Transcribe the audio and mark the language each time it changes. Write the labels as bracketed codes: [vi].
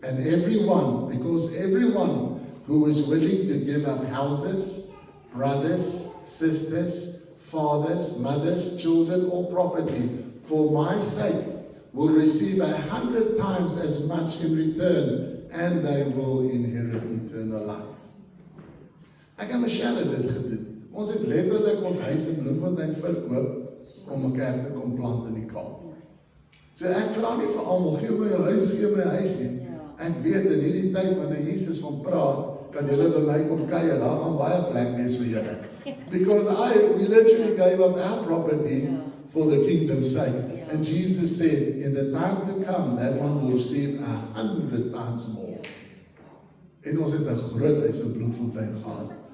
[en] And everyone, because everyone who is willing to give up houses, brothers, sisters, fathers, mothers, children, or property for my sake will receive 100 times as much in return, and they will inherit eternal life. [af] Ek en Michelle het dit gedoen. Ons het letterlik ons huis in Bloemfontein verkoop om 'n kerk te kom plant in die Kaap. So ek vra nie vir almal, gee my jou huis, gee my huis nie. Ek weet in hierdie tyd wanneer Jesus van praat, kan julle by my kom kuier, daar gaan baie plek wees vir julle. [en] Because we literally gave up our property for the kingdom's sake. And Jesus said, in the time to come, that one will receive 100 times more. [af] En ons het 'n groot huis in Bloemfontein gehad.